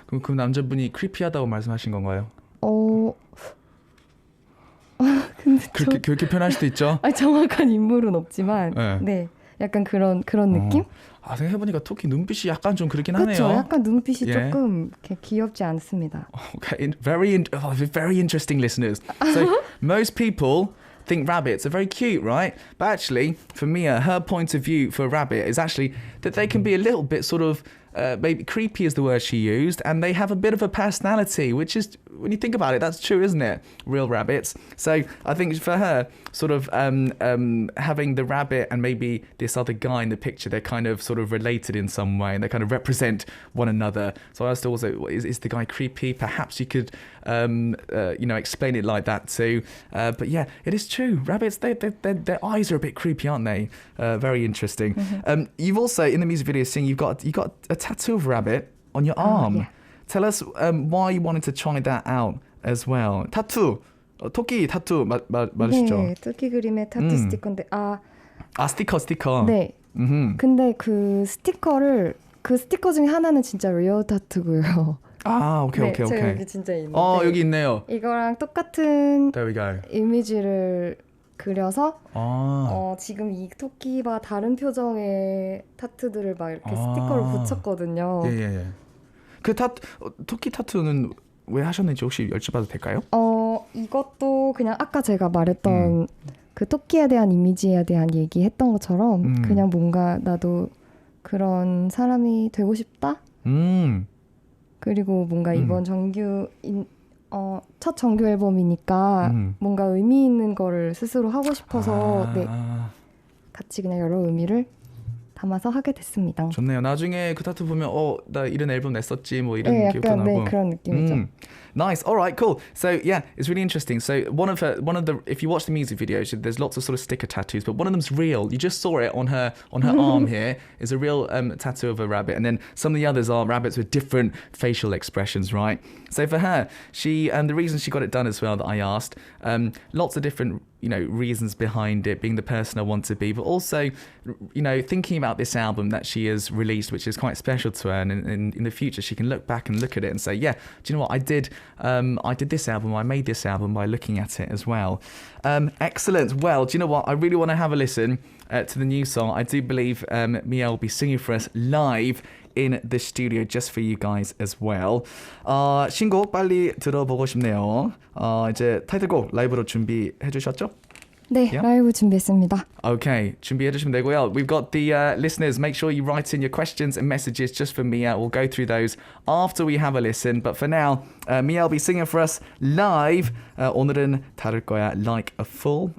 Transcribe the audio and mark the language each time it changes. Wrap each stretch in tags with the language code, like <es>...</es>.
<ko>그럼 그 남자분이 크리피하다고 말씀하신 건가요? 근데 그렇게 표현할 수도 있죠. 정확한 인물은 없지만 네. 네, 약간 그런 느낌? 생각해보니까 토끼 눈빛이 약간 좀 그렇긴 그렇죠. 하네요. 약간 눈빛이 예. 조금 이렇게 귀엽지 않습니다.</ko> <en>Okay, very interesting, listeners. So most people think rabbits are very cute, right? But actually, for Mia, her point of view for a rabbit is actually that they can be a little bit sort of maybe creepy is the word she used, and they have a bit of a personality, which is, when you think about it, that's true, isn't it? Real rabbits. So I think for her, sort of having the rabbit and maybe this other guy in the picture, they're kind of sort of related in some way, and they kind of represent one another. So I was also, is the guy creepy? Perhaps you could, explain it like that too. But yeah, it is true. Rabbits, their eyes are a bit creepy, aren't they? Very interesting. You've also, in the music video, seen you've got a tattoo of a rabbit on your arm. Yeah. Tell us why you wanted to try that out as well.</en> <ko>타투, 토끼 타투 맞으시죠? 네, 토끼 그림의 타투 스티커인데 스티커. 네. 근데 그 스티커 중에 하나는 진짜 리얼 타투고요. 오케이. 제가 여기 진짜 있는데. 여기 있네요. 이거랑 똑같은</ko> <en>There we go.</en> <ko>이미지를 그려서 지금 이 토끼와 다른 표정의 타투들을 막 이렇게 스티커를 붙였거든요. 예. 그 토끼 타투는 왜 하셨는지 혹시 여쭤봐도 될까요? 이것도 그냥 아까 제가 말했던 그 토끼에 대한 이미지에 대한 얘기했던 것처럼 그냥 뭔가 나도 그런 사람이 되고 싶다? 그리고 뭔가 이번 첫 정규 앨범이니까 뭔가 의미 있는 거를 스스로 하고 싶어서 같이 그냥 여러 의미를 담아서 하게 됐습니다. 좋네요. 나중에 그 타투 보면 나 이런 앨범 냈었지 뭐 이런 기억도 약간 나고. 그런 느낌이죠.</ko> <en>Nice. All right, cool. So yeah, it's really interesting. So one of the if you watch the music video, there's lots of sort of sticker tattoos, but one of them's real. You just saw it on her arm here. Is a real tattoo of a rabbit, and then some of the others are rabbits with different facial expressions, right? So for her, she the reason she got it done as well that I asked, lots of different reasons behind it, being the person I want to be, but also thinking about this album that she has released, which is quite special to her, and in the future she can look back and look at it and say, yeah, do you know what, I did this album, I made this album by looking at it as well. Excellent. Well, do you know what, I really want to have a listen to the new song. I do believe Mia will be singing for us live in the studio just for you guys as well.</en> <ko>신곡 빨리 들어보고 싶네요. 이제 타이틀곡 라이브로 준비해 주셨죠? 네,</ko> <en>Yeah?</en> <ko>라이브 준비했습니다.</ko> <en>Okay,</en> <ko>준비해 주시면 되고요.</ko> <en>We've got the listeners. Make sure you write in your questions and messages just for Mia. We'll go through those after we have a listen. But for now, Mia will be singing for us live. 오늘은 다룰 거야 Like a Fool.</en>